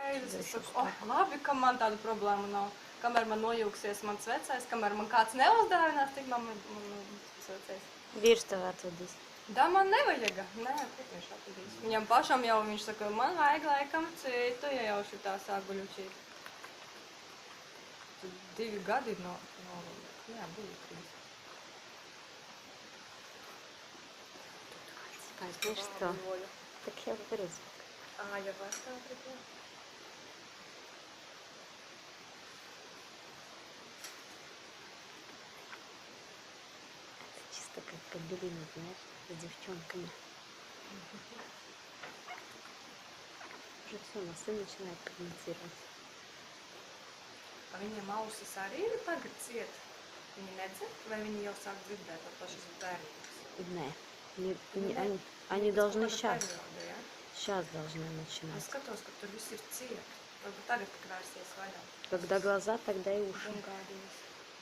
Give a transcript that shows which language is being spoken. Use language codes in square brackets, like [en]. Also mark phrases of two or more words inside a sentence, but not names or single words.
[lv] brīdis es saku, labi, ka man tāda problēma nav. Kamēr man nojūksies mans vecais, kamēr man kāds neuzdāvinās, tik man vecais. Vīrs tev atvedīs. Da, man nevajag. Nē, kur viņš atvedīs. Viņam pašam jau viņš saka, man vajag laikam citu, ja jau šitā sāguļučīt. Tad 2 gadi no jā, bija 3. [ru] Возьмешь что? Так я выберу звук. А, я вас там прикрою. Это чисто как кабелина, знаешь, с девчонками. Уже все, носы начинают комментировать. [lv] A viņiem ausis arī ir tagad ciet? Viņi nedzird, vai viņi jau sāk dzirdēt ar pašas bērnības? [ru] Не, они должны сейчас. [lv] Perioda, ja? [ru] Сейчас должны [lv] Es [ru] начинать. [lv] skatos, ka tur viss ir ciet. Varbūt tagad pakrāsies vaļā. [ru] Когда глаза, тогда и уши. [lv] Un gādījis.